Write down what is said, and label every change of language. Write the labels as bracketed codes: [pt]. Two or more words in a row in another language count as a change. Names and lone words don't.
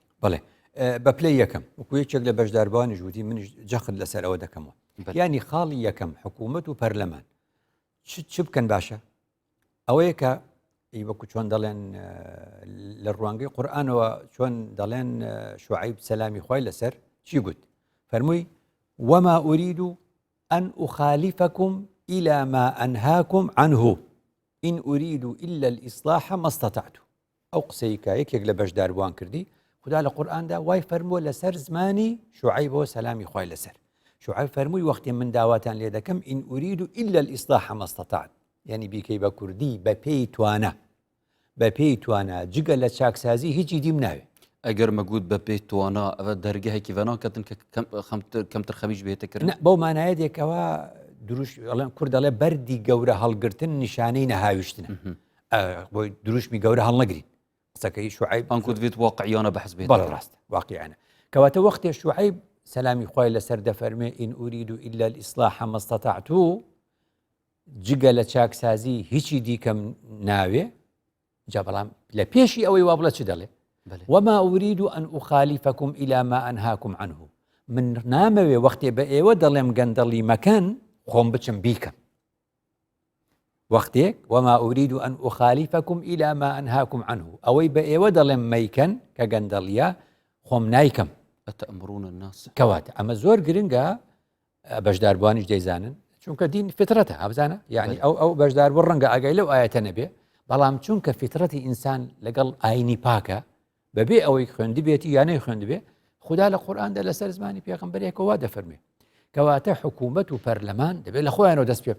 [ckb] بڵێ بە پلەی یەکەم وەکو یەکێک لە بەشداربوانی ژووتی منش جەخت لەسەر ئەوە دەکەمەوە ینی خاڵی یەکەم حکوومەت و پەرلەمان چ بکەن باشە ئەوەیە کە وەکو چۆن دەڵێن لە ڕوانگەی قورئانەوە چۆن دەڵێن شوعیب سەلامی خوای لەسەر چی گوت فەرمووی [ar] وما أريد أن أخالفكم إلى ما أنهاكم عنه إن أريد إلا الإصلاح ما استطعت [ckb] ئەو قسەیکە یەکێک لە بەشداربووان کردی خدا لە قورئاندا وای فەرمووە لەسەر زمانی شوعەیبەوە سەلامی خوای لەسەر شوعەیب فەرمووی وەختی من داواتان لێ دەکەم [ar] إن أريد إلا الإصلاح ما استطعت [ckb] یعنی بیکەی بە کوردی بە پێی توانە جگە لە چاکسازی هیچی دیم ناوێ ئەگەر مەگوت بە پێی توانە ئەوە دەرگەهێکی بەناکەتن کە کەمتر خەمیش بێتەکردن بەو مانایەتێکەوە دروش کورد دەڵێ بەردی گەورە هەڵگرتن نیشانەی نەهاویشتنە بۆی دروشمی گەورە هەڵنەگرین قسەکەی شوعەیب ئەنکوت بێت واقعیانە بەحەس بێت ڕاستە واقعیانە کەواتە وەختێ شوعەیب سەلامی خوای لەسەر دەفەرمێ [ar] إن أريد إلا الإصلاح ما استطعت [ckb] جگە لە چاکسازی هیچی دیکەم ناوێ جا بەڵام لە پێشی ئەوەی وا بڵە چ دەڵێ [ar] وما أريد أن أخالفكم إلى ما أنهاكم عنه [ckb] من نامەوێ وەختێ بە ئێوە دەڵێم گەندەڵی مەکەن خۆم بچم بیکەم وەختێک [ar] وما أريد أن أخالفكم إلى ما أنهاكم عنه [ckb] ئەوەی بە ئێوە دەڵێم مەیکەن کە گەندەڵیە خۆم نایکەم [ar] ئەتەئمرون الناس [ckb] کەواتە ئەمە زۆر گرنگە بەشداربوانیش دەیزانن چونکە دین فترەتە ئابزانە یعنی ئەو بەشداربوو ڕەنگە ئاگای لەو ئاەتە نەبێ بەڵام چونکە فترەتی ئینسان لەگەڵ ئاینی پاکە بەبێ ئەوەی خوێندی بێتی یانەی خوێند بێ خدا لە قورئاندا لەسەر زمانی پێغەمبەرێکەوە دەفەرمێ کەواتە حکوومەت و پەرلەمان دەبێت لە خۆیانەوە دەست پێ